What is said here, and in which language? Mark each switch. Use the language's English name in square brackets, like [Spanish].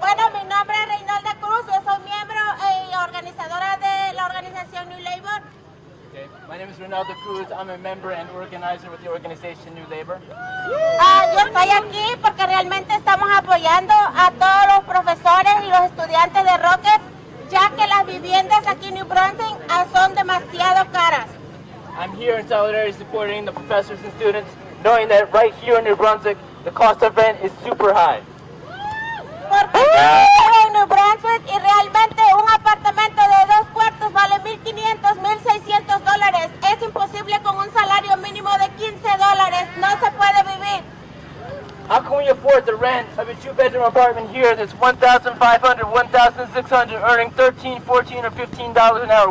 [Spanish] Bueno, mi nombre es Reynalda Cruz, yo soy miembro y organizadora de la organización New Labor. [English] Okay. My name is Reynalda Cruz. I'm a member and organizer with the organization New Labor. [Spanish] Yo estoy aquí porque realmente estamos apoyando a todos los profesores y los estudiantes de Rutgers, ya que las viviendas aquí en New Brunswick son demasiado caras. [English] I'm here in solidarity supporting the professors and students, knowing that right here in New Brunswick, the cost of rent is super high. [Spanish] Porque yo vivo en New Brunswick y realmente un apartamento de 2 cuartos vale $1,500, $1,600. Es imposible con un salario mínimo de $15. No se puede vivir. [English] How can we afford the rent of a 2-bedroom apartment here that's $1,500, $1,600, earning $13, $14, or $15 an hour?